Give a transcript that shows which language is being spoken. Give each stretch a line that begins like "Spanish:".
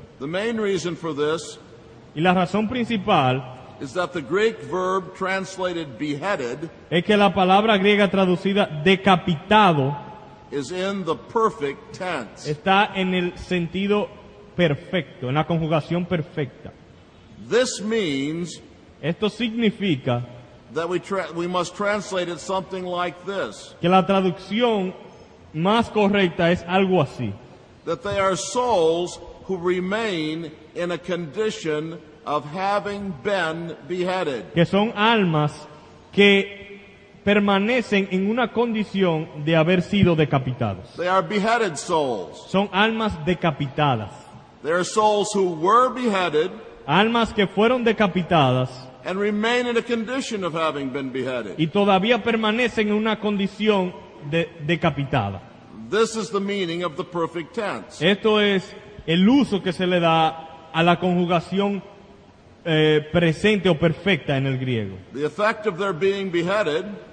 English: The main reason for this
Spanish: Y la razón principal
English: is that the Greek verb translated beheaded
Spanish: es que la palabra griega traducida decapitado
English: is in the perfect tense.
Spanish: está en el sentido perfecto, en la conjugación perfecta.
English: This means
Spanish: Esto significa
English: that we must translate it something like this,
Spanish: que la traducción más correcta es algo así,
English: that they are souls who remain in a condition of having been beheaded.
Spanish: que son almas que permanecen en una condición de haber sido decapitados.
English: They are beheaded souls.
Spanish: Son almas decapitadas,
English: They are souls who were beheaded
Spanish: almas que fueron decapitadas
English: and remain in a condition of having been beheaded.
Spanish: y todavía permanecen en una condición de decapitada.
English: This is the meaning of the perfect tense.
Spanish: Esto es el uso que se le da a la conjugación presente o perfecta en el griego.
English: The effect of their being beheaded